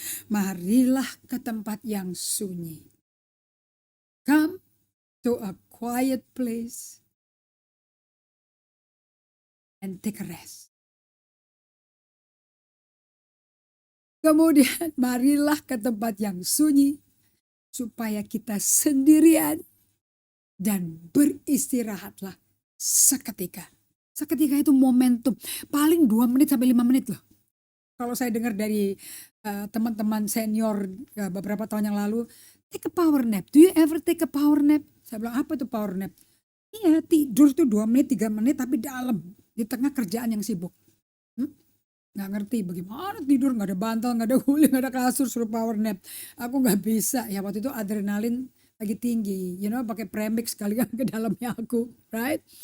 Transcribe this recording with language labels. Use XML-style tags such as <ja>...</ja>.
<id>Marilah ke tempat yang sunyi.</id> <en>Come to a quiet place and take a rest.</en> <id>Kemudian marilah ke tempat yang sunyi supaya kita sendirian dan beristirahatlah seketika. Seketika itu momentum. Paling 2 menit sampai 5 menit loh. Kalau saya dengar dari teman-teman senior beberapa tahun yang lalu,</id> <en>take a power nap. Do you ever take a power nap?</en> <id>Saya bilang apa itu power nap? Iya tidur tuh 2 menit 3 menit tapi dalam. Di tengah kerjaan yang sibuk. Gak ngerti bagaimana tidur, gak ada bantal, gak ada guling, gak ada kasur, suruh power nap. Aku gak bisa. Ya waktu itu adrenalin lagi tinggi. Pakai premix sekali kan ke dalamnya aku.</id> <en>Right?</en>